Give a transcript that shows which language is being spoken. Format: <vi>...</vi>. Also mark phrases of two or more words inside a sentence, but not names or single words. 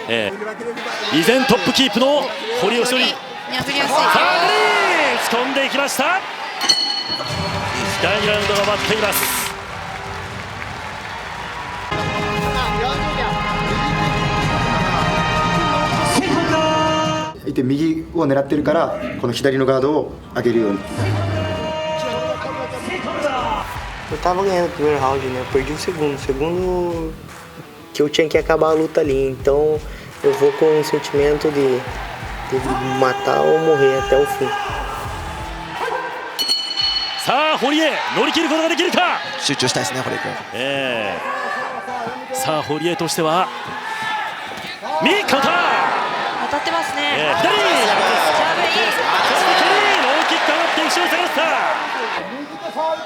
<ja>依然トップキープの堀江一人。さあ打ち込んでいきました。第2ラウンドが待っています。いて右を狙ってるからこの左のガードを上げるように。</ja> <pt>Eu tava ganhando o primeiro round, né? Eu perdi o segundo. O segundo que eu tinha que acabar a luta ali. Então eu vou com o sentimento de matar ou morrer até o fim.</pt> <ja>さあ堀江乗り切ることができるか。集中したいですね堀江君。さあ堀江としては右カウンター当たってますね。左ジャブいい。そして蹴りローキック上がって後ろに下がった。</ja>